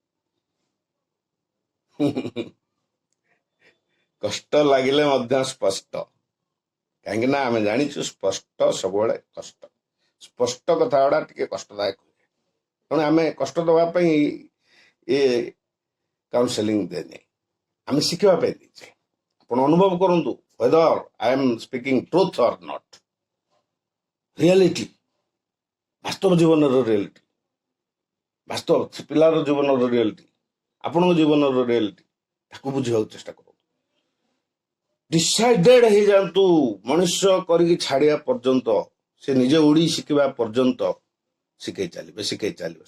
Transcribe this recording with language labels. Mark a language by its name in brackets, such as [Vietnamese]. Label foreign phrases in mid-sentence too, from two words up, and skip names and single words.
[Odia] କଷ୍ଟ ଲାଗିଲେ ମଧ୍ୟ ସ୍ପଷ୍ଟ, କାହିଁକି ନା ଆମେ ଜାଣିଛୁ ସ୍ପଷ୍ଟ ସବୁବେଳେ କଷ୍ଟ। ସ୍ପଷ୍ଟ କଥା ଗୁଡା ଟିକେ କଷ୍ଟଦାୟକ ହୁଏ। ତେଣୁ ଆମେ କଷ୍ଟ ଦେବା ପାଇଁ ଏ କାଉନସେଲିଂ ଦେଇନେ, ଆମେ ଶିଖିବା ପାଇଁ ଦେଇଛେ। ଆପଣ ଅନୁଭବ କରନ୍ତୁ, [English] whether I am speaking truth or not, [Odia] ରିଆଲିଟି, ବାସ୍ତବ ଜୀବନର ରିଆଲିଟି, ବାସ୍ତବ ପିଲାର ଜୀବନର ରିଆଲିଟି, ଆପଣଙ୍କ ଜୀବନର ରିଆଲିଟି, ତାକୁ ବୁଝିବାକୁ ଚେଷ୍ଟା କରନ୍ତୁ। ଡିସାଇଡେଡ ହେଇଯାଆନ୍ତୁ, ମଣିଷ କରିକି ଛାଡିବା ପର୍ଯ୍ୟନ୍ତ, ସେ ନିଜେ ଉଡି ଶିଖିବା ପର୍ଯ୍ୟନ୍ତ ଶିଖେଇ ଚାଲିବେ, ଶିଖେଇ ଚାଲିବେ।